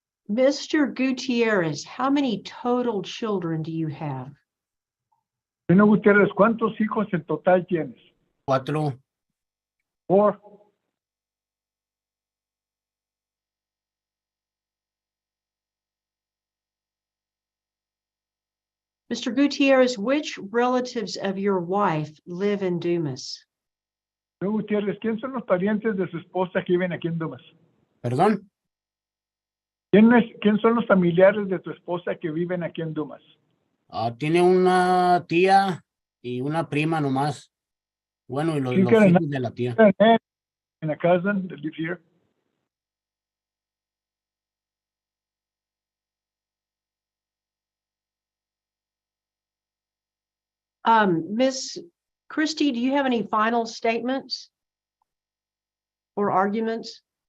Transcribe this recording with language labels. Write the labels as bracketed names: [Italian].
[English] Mr. Gutierrez, how many total children do you have? [Spanish] Señor Gutiérrez, ¿cuántos hijos en total tienes? 4. [English] 4. Mr. Gutierrez, which relatives of your wife live in Dumas? [Spanish] Señor Gutiérrez, ¿quién son los parientes de su esposa que viven aquí en Dumas? ¿Perdón? ¿Quién son los familiares de tu esposa que viven aquí en Dumas? Tiene una tía y una prima nomás. Bueno, y los Sí, que hijos de la tía. [English] And a cousin that lives here. Miss Christie, do you have any final statements or arguments?